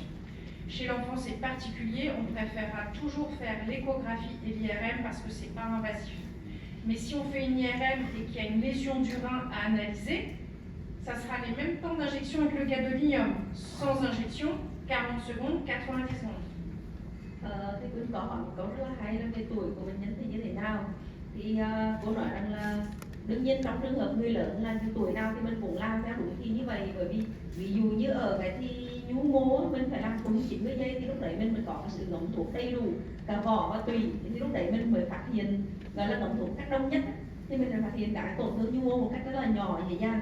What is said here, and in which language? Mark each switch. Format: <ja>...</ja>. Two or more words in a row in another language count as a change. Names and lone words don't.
<fr>Chez l'enfant, c'est particulier. On préférera toujours faire l'échographie et l'IRM parce que c'est pas invasif. Mais si on fait une IRM et qu'il y a une lésion du rein à analyser, ça sera les mêmes temps d'injection avec le gadolinium. Sans injection, 40 secondes, 90 secondes.</fr> <vi>Thì Quyên có hỏi một câu rất là hay là về tuổi của bệnh nhân thì như thế nào. Thì cô nói rằng là đương nhiên trong trường hợp người lớn là tuổi nào thì mình cũng làm theo đúng thì như vậy, bởi vì ví dụ như ở cái thì nhu mô mình phải làm đúng 90 giây thì lúc đấy mình mới có cái sự ngấm thuốc đầy đủ cả vỏ và tùy, thì lúc đấy mình mới phát hiện gọi là ngấm thuốc cách đông nhất, thì mình phải phát hiện cả tổn thương nhu mô một cách rất là nhỏ dễ dàng.</vi>